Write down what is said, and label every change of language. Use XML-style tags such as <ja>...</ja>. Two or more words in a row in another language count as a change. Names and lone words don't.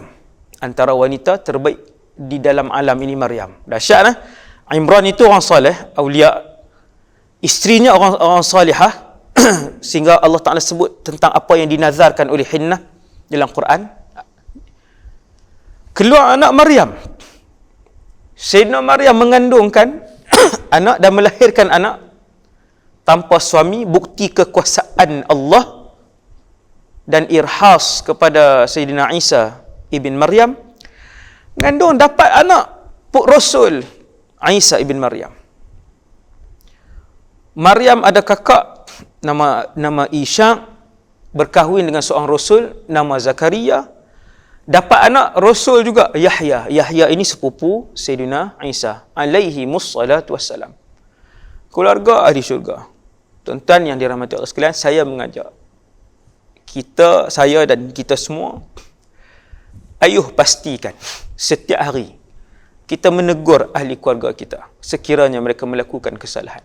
<ms>Antara wanita terbaik di dalam alam ini Maryam. Dahsyat lah. Imran itu orang soleh, awliya. Isterinya orang salihah. Sehingga Allah Ta'ala sebut tentang apa yang dinazarkan oleh Hinnah dalam Quran. Keluar anak Maryam. Sayyidina Maryam mengandungkan anak dan melahirkan anak tanpa suami, bukti kekuasaan Allah dan irhas kepada Sayyidina Isa ibn Maryam. Mengandung dapat anak Rasul Isa ibn Maryam. Maryam ada kakak nama Ishaq, berkahwin dengan seorang Rasul nama Zakaria. Dapat anak Rasul juga Yahya. Yahya ini sepupu Sayyidina Isa</ms> <ar>عليه الصلاة والسلام.</ar> <ms>Keluarga ahli syurga. Tuan-tuan yang dirahmati Allah sekalian, saya mengajak saya dan kita semua, ayuh pastikan setiap hari kita menegur ahli keluarga kita sekiranya mereka melakukan kesalahan.</ms>